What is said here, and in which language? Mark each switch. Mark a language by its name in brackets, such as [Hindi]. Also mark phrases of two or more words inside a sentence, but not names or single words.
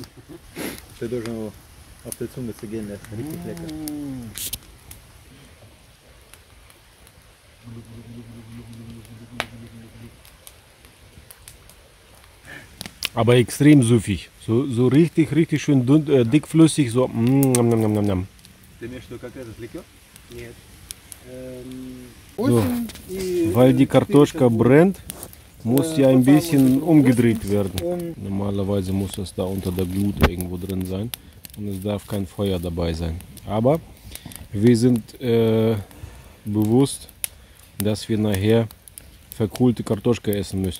[German] Der должен auf der Zunge zu gehen lassen. Richtig lecker. Aber extrem süffig. So richtig schön dickflüssig. So. [Russian] Ты имеешь в виду как этот ликер? Нет. [German] So. Weil die Kartoschka brennt, muss ja ein bisschen umgedreht werden. Normalerweise muss das da unter der Glut irgendwo drin sein und es darf kein Feuer dabei sein. Aber wir sind bewusst, dass wir nachher verkohlte Kartoschka essen müssen.